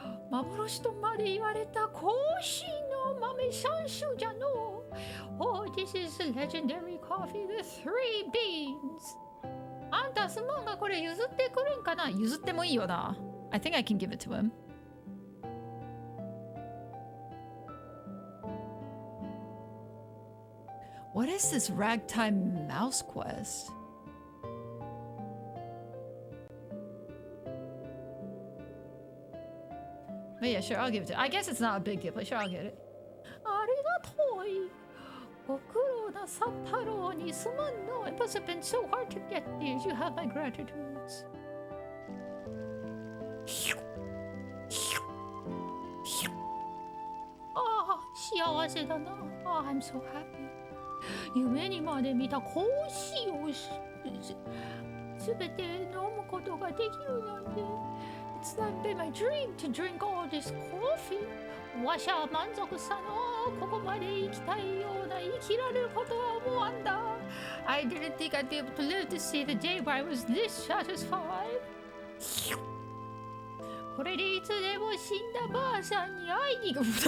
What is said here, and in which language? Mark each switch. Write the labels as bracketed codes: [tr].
[ja] 幻とまで言われたコーヒーの豆3種じゃの。 [en] Oh, this is the legendary coffee, the 3 beans. [ja] あんたすまんがこれ譲ってくれんかな。譲ってもいいよな。 [en] I think I can give it to him. What is this ragtime mouse quest? But yeah, sure, I'll give it to you. I guess it's not a big deal, but sure, I'll get it. [ja] ありがとい。ご苦労なさったろうにすまんの。 [en] It must have been so hard to get these. You have my gratitudes. [ja] ああ、幸せだな。 [en] ああ、I'm so happy. [ja] 夢にまで見たコーヒーをすべて飲むことができるなんて。 [en] It's not been my dream to drink all this coffee. [ja] わしゃ満足したの。ここまで生きたいような生きられることは思わんだ。 [en] I didn't think I'd be able to live to see the day where I was this satisfied. [ja] これでいつでも死んだばあさんに会いに行く。